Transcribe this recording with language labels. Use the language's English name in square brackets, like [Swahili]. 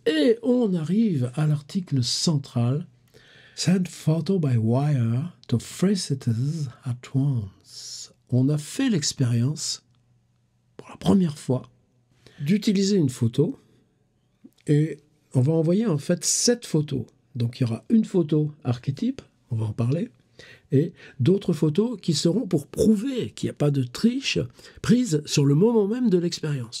[French] Et on arrive à l'article central. [English] Send photo by wire to free cities at once. [French] On a fait l'expérience, pour la première fois, d'utiliser une photo et on va envoyer en fait 7 photos. Donc il y aura une photo archétype, on va en parler, et d'autres photos qui seront pour prouver qu'il n'y a pas de triche prise sur le moment même de l'expérience.